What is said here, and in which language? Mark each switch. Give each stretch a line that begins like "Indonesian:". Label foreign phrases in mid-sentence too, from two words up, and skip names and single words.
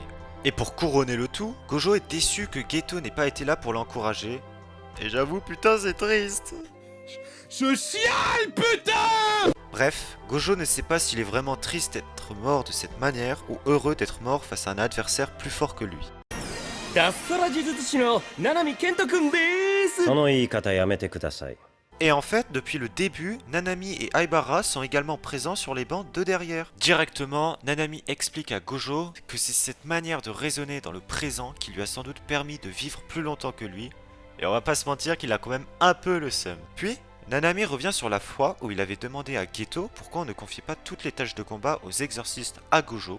French: Et pour couronner le tout, Gojo est déçu que Geto n'ait pas été là pour l'encourager. Et j'avoue, putain, c'est triste. Je chiale, putain! Bref, Gojo ne sait pas s'il est vraiment triste d'être mort de cette manière ou heureux d'être mort face à un adversaire plus fort que lui.
Japanese: 脱サラ呪術師の七海健人くんでーす。その言い方やめてください。
French: Et en fait, depuis le début, Nanami et Aibara sont également présents sur les bancs de derrière. Directement, Nanami explique à Gojo que c'est cette manière de raisonner dans le présent qui lui a sans doute permis de vivre plus longtemps que lui. Et on va pas se mentir qu'il a quand même un peu le seum. Puis, Nanami revient sur la fois où il avait demandé à Geto pourquoi on ne confiait pas toutes les tâches de combat aux exorcistes à Gojo.